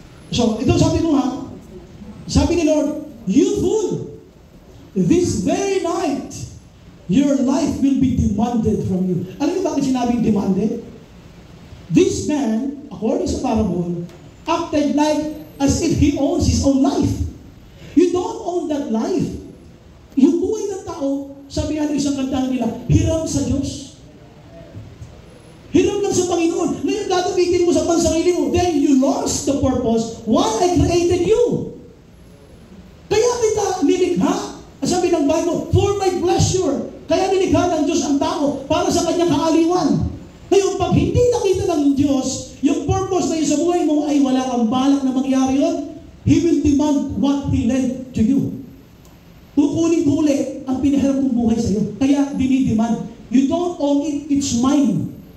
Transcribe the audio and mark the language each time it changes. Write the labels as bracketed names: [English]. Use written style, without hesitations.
[Filipino] So, ito sabi mo ha, sabi ni Lord, [English] you fool, this very night, your life will be demanded from you. [Filipino] Alam niyo bakit sinabing [English] demanded? This man, according sa parable, acted like as if he owns his own life. You don't own that life. [Filipino] Yung buhay ng tao, sabi nga ng isang kantahan nila, hiram sa Diyos. Hiram lang sa Panginoon. Ngayon gagamitin mo sa pansarili mo. [English] Then you lost the purpose why I created you. [Filipino] Kaya kita nilikha. Sabi ng Bible, [English] for my pleasure. [Filipino] Kaya nilikha ng Diyos ang tao para sa kanyang kaaliwan. Ngayon, pag hindi nakita ng Diyos, yung purpose na yun sa buhay mo ay wala kang balak na mangyari yun, [English] He will demand what He lent to you. [Filipino] Kukunin ko uli ang pinaharap kong buhay sa iyo. Kaya dinidemand. [English] You don't own it, it's mine.